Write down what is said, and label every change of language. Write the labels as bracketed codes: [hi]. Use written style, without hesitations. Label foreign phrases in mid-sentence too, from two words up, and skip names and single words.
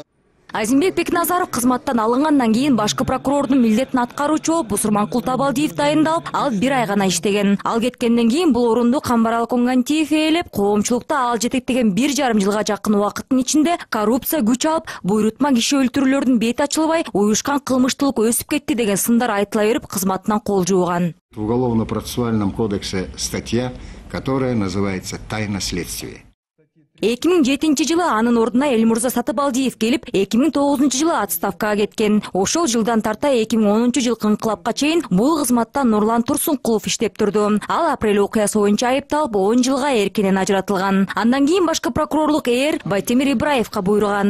[ky] Азимбек Бекназаров кызматтан алынгандан кийин башкы прокурордун милдетин аткаруучу болуп Бусурманкул Табалдиев дайындалып, ал 1 ай гана иштеген. Ал кеткенден кийин бул орунду Камбарал Конгантиев ээлеп, коомчулукта ал жетектеген 1,5 жылга жакын убакыттын ичинде коррупция күч алып, буйрутма киши өлтүрүүлөрдүн бети ачылбай, уюшкан кылмыштуулук өсүп кетти деген сындар айтыла берип, кызматынан кол жууган. [ru] В Уголовно-процессуальном кодексе статья, которая называется «Тайна следствия». [ky] 2007 жылы анын ордуна Элмурза Сатыбалдиев келип, 2009 жылы отставкага кеткен. Ошол жылдан тарта 2010 жыл ыңкылапка чейин бул кызматта Нурлан Турсункулов иштеп турду. Ал апрель окуясы боюнча айыпталып, 10 жылга эркинен ажыратылган. Андан кийин башкы прокурорлук Байтемир Ибраевка буйруган.